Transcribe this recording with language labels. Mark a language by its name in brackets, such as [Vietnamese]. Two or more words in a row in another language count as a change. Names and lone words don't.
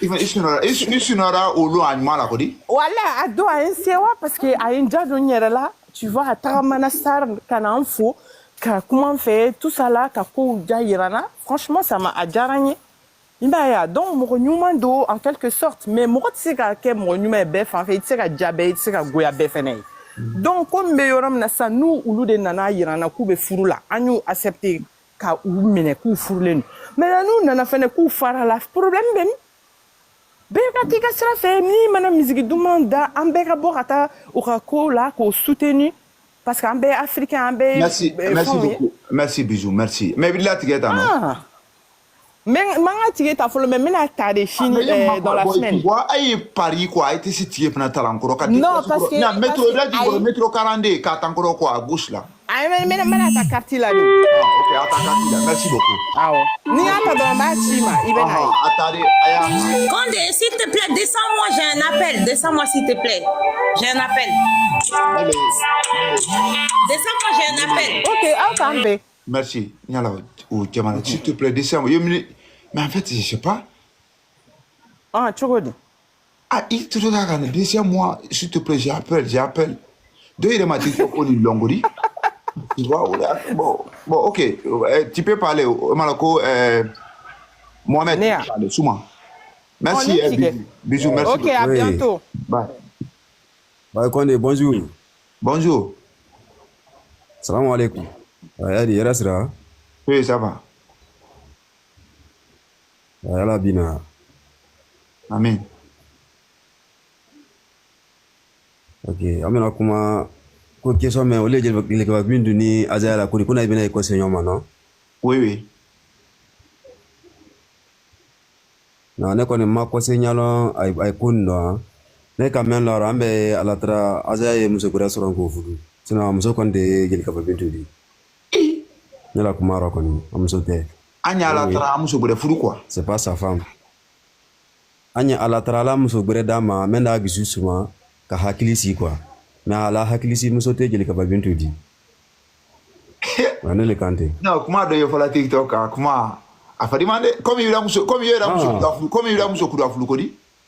[Bambara] i sunɔgɔra olu a ɲuman la kɔni wala a don a ye n sewa [French] parce que [Bambara] a ye n ja don n yɛrɛ la [French] tu vois [Bambara] a tagamana star ka na n fo ka kuma n fɛ [French] tout ça là [Bambara] ka kow ja yira n na franchement [French] ça m'a [Bambara] a diyara n ye i b'a ye donc mɔgɔ ɲuman don [French] en quelque sorte mais [Bambara] mɔgɔ tɛ se ka kɛ mɔgɔ ɲuman ye bɛɛ fan fɛ i tɛ se ka diya bɛɛ i tɛ se ka goya bɛɛ fɛnɛ ye donc komi bɛ yɔrɔ min na sisan n'u olu de nana yira n na k'u bɛ furu la an y'u accepté ka u minɛ k'u furulen don maintenant n'u nana fɛnɛ k'u fara la problème bɛ min bɛɛ ka t'i ka sira fɛ n'i mana misigi duman da an bɛɛ ka bɔ ka taa u ka ko la k'o soutenir [French] parce que [Bambara] an bɛɛ africain an bɛɛ [French] merci beaucoup merci bisous merci mais [Bambara] bila tigɛ ta [French] non [Bambara] mais manga tigɛ ta fɔlɔ mais n bɛna ta de sini [French] dans la semaine [Bambara] a ye pari quoi a tɛ se tigɛ fana ta la n kɔrɔ ka [French] non parce que [Bambara] métro 42 k'a ta n kɔrɔ quoi [French] à gauche là [Bambara] n bɛna ta carte la de ok a ta carte la [French] merci beaucoup [Bambara] awɔ ni y'a ta dɔrɔn n b'a ci ma i bɛ na ye [French] attendez aya Condé s'il te plaît descends-moi j'ai un appel descends-moi s'il te plaît j'ai un appel descends-moi j'ai un appel [Bambara] ok aw t'an bɛn [French] merci Nyala ou Djamala s'il te plaît descends mais en fait je sais pas [Bambara] cogo di [French] il te donne la descends-moi s'il te plaît j'appelle deux il m'a dit qu'on est longori tu vois bon ok tu peux parler Malako Mohamed parle souvent merci bisous merci ok à bientôt bye Condé bonjour [Arabic] salam alaikum [Bambara] Yadi yɛrɛ sira [French] oui ça va [Bambara] ala bina amen ok an bɛna kuma ko question mɛn olu ye Jelikaba Bintu ni Azaya la ko n'a bɛna école ɲɔgɔn ma non [French] oui [Bambara] non ne kɔni ma conseil ɲalɔn a ye ko nin dɔn ne ka mɛn la an bɛ ala tara Azaya ye muso wɛrɛ sɔrɔ k'o furu sinon muso kɔni tɛ Jelikaba Bintu di ne la kuma yɔrɔ kɔni a muso tɛ an ye ala tara muso wɛrɛ furu quoi [French] c'est pas sa femme [Bambara] an ye ala tara ala muso wɛrɛ d'a ma mɛ n'a dusu suma ka hakili sigi quoi mais ala hakili sigi muso tɛ Jelikaba Bintu di ne le kan tɛ non kuma dɔ ye fɔla TikTok kan kuma a fadima dɛ comme i yɛrɛ muso kura furu ko di